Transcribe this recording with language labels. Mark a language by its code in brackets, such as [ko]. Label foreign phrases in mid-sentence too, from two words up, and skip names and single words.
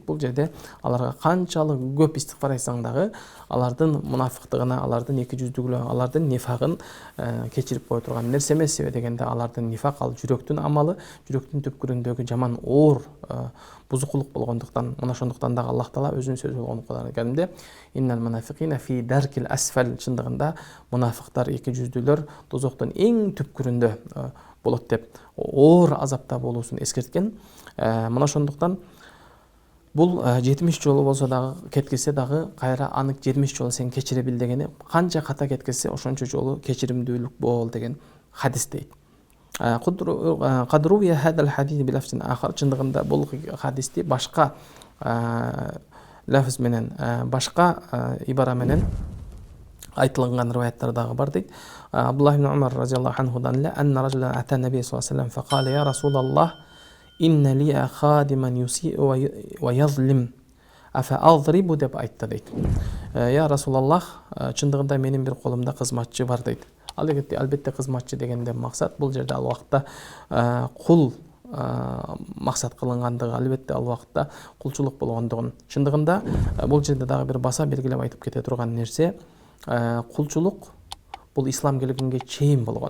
[ky] Бул жерде аларга канчалык көп истигфар айтсаң дагы алардын мунафыктыгына, алардын эки жүздүгүнө, алардын нифагын кечирип кое турган нерсе эмес. Себеби дегенде алардын нифак ал жүрөктүн амалы, жүрөктүн түпкүрүндөгү жаман оор бузукулук болгондуктан, мына ошондуктан дагы Аллах Таала өзүнүн сөзү болгон Куран'да [ar] «إن المنافقين في الدرك الأسفل» [ky] чындыгында мунафыктар, эки жүздүүлөр дозоктун эң түпкүрүндө болот деп оор азапта болуусун эскерткен. Мына ошондуктан бул 70 жолу болсо дагы кеткилсе дагы кайра аны 70 жолу сен кечире бил дегени, канча ката кеткилсе ошончо жолу кечиримдүүлүк бол деген хадис дейт. [ar] قد روي هذا الحديث بلفظ آخر, [ky] чындыгында бул хадисти башка лафз менен, башка ибара менен айтылган риваяттар дагы бар дейт. [ar] عبد الله بن عمر رضي الله анхудан эле أن رجلا أتى النبي صلى الله عليه وسلم فقال يا رسول الله إن لي خادما يسيء ويظلم أفأضربه [ky] деп айтты дейт. [ar] يا رسول الله, [ky] чындыгында менин бир колумда кызматчы бар дейт. Албетте кызматчы дегенде максат бул жерде ал убакта кул максат кылынгандыгы, албетте ал убакта кулчулук болгондугун. Чындыгында бул жерде дагы бир баса белгилеп айтып кете турган нерсе, кулчулук бул ислам келгенге чейин болгон.